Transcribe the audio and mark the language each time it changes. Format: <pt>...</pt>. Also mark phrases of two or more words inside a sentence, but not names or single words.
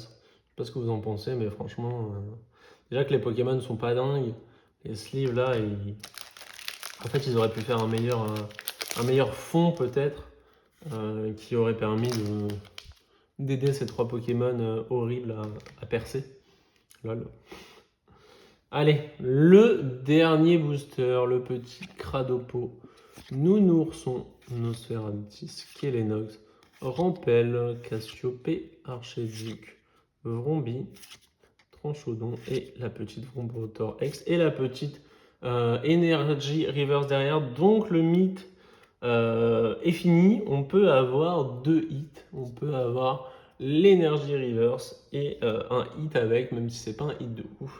<fr>Je sais pas ce que vous en pensez, mais franchement, déjà que les Pokémon ne sont pas dingues, les sleeves là, en fait, ils auraient pu faire un meilleur fond peut-être, qui aurait permis d'aider ces 3 Pokémon horribles à percer. Lol. Allez, le dernier booster, le petit Cradopo, Nounoursson, Nosferatu, Kelenox, Rampel, Cassiopée, Archéduc, Vrombi, Tranchodon et la petite Vrombrotor X et la petite Energy Reverse derrière. Donc le mythe est fini. On peut avoir 2 hits. On peut avoir l'Energy Reverse et un hit avec, même si c'est pas un hit de ouf.</fr>